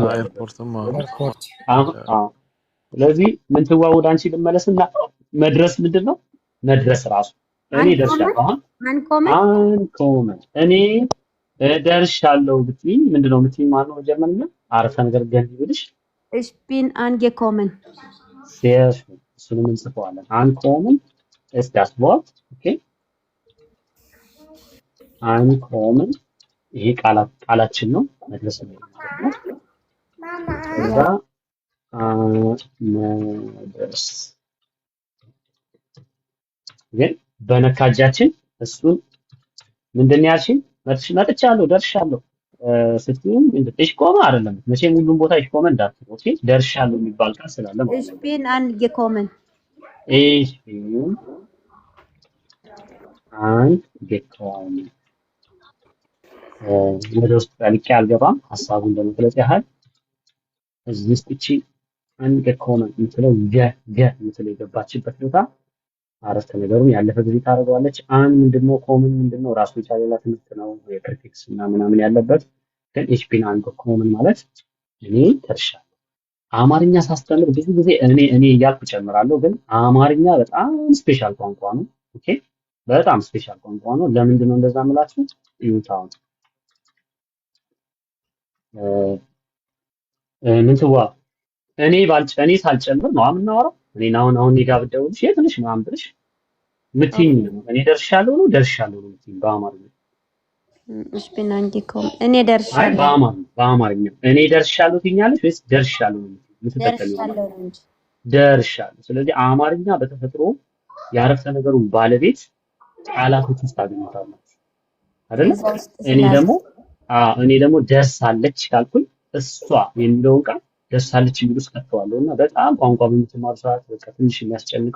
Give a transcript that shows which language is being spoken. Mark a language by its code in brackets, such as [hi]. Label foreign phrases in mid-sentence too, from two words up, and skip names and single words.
[am] ኤርፖርትም አለ። ስለዚህ ምን ትዋውድ አንቺ ልመለስና መድረስ ምንድነው? መድረስ ራሱ እኔ ደርሻለሁ። አንኮመን እኔ ደርሻለሁ ብትይ ምንድነው የምትይኝ ማለት ነው? ጀርመንኛ አረፍተ ነገር ገንቢ ብልሽ [de] ich bin angekommen sehr schön [am] እሱንም እንጽፈዋለን። አንኮመን [de] ist das Wort okay [am] አንኮመን ይሄ ቃላችን ነው። መድረስ ነው ማለት ነው። ከዛ መድረስ ግን በነካጃችን እሱን ምንድን ነው ያልሽኝ? መጥቻለሁ ደርሻለሁ ስትይም እሺ ቆመ አይደለም መቼም ሁሉም ቦታ እሺ ቆመ እንዳትሉ ኦኬ። ደርሻለሁ የሚባል ቃል ስላለ ማለት [de] ich bin angekommen ich bin angekommen [am] ወደ ውስጥ ጠልቄ አልገባም። ሀሳቡን ለመግለጽ ያህል እዚህ ውስጥ እቺ አንገኮመን የምትለው የምትለው የገባችበት ቦታ አረፍተ ነገሩን ያለፈ ጊዜ ታደርገዋለች። አን ምንድነው? ኮመን ምንድነው? ራሱ የቻለ ሌላ ትምህርት ነው። የፕሪፊክስ እና ምናምን ያለበት ግን [de] ich bin angekommen [am] ማለት እኔ ደርሻለሁ። አማርኛ ሳስተምር ብዙ ጊዜ እኔ እያልኩ ጨምራለሁ። ግን አማርኛ በጣም ስፔሻል ቋንቋ ነው። ኦኬ በጣም ስፔሻል ቋንቋ ነው። ለምንድን ነው እንደዛ የምላችሁ? ይውታው ምን ትዋ እኔ ሳልጨምር ነው የምናወራው። እኔ አሁን እኔ ጋር ብትደውልሽ የት ነሽ ምናምን ብልሽ የምትይኝ ነው እኔ ደርሻለሁ ነው የምትይኝ በአማርኛ [de] ich bin angekommen [am] እኔ ደርሻለሁ። አይ በአማርኛ እኔ ደርሻለሁ ትይኛለሽ ወይስ ደርሻለሁ ነው የምትጠቀሚው? ደርሻለሁ። ስለዚህ አማርኛ በተፈጥሮ የአረፍተ ነገሩን ባለቤት ቃላቶች ውስጥ አግኝታላችሁ አይደል? እኔ ደግሞ ደርሳለች ካልኩኝ እሷ የሚለውን ቃል ደርሳለች የሚሉ ውስጥ ከተዋለሁ እና በጣም ቋንቋ በምትማሩ ሰዓት በቃ ትንሽ የሚያስጨንቀው